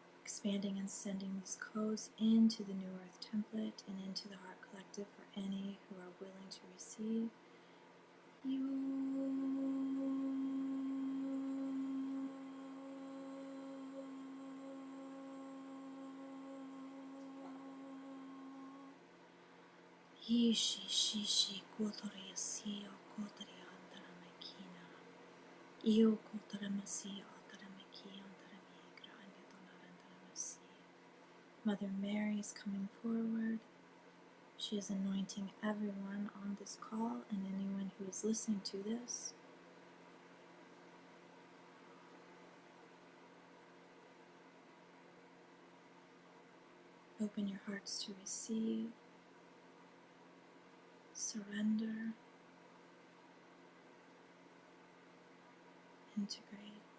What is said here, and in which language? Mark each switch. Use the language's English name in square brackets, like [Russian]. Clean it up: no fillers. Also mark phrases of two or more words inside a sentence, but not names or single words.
[English] Expanding and sending these codes into the New Earth template and into the Heart Collective for any who are willing to receive. Shi kotoria si o kotoria andara makina. Io kotoria masi altara maki andara migra anya donar andara masi. Mother Mary is coming forward. She is anointing everyone on this call and anyone who is listening to this. Open your hearts to receive, surrender, integrate.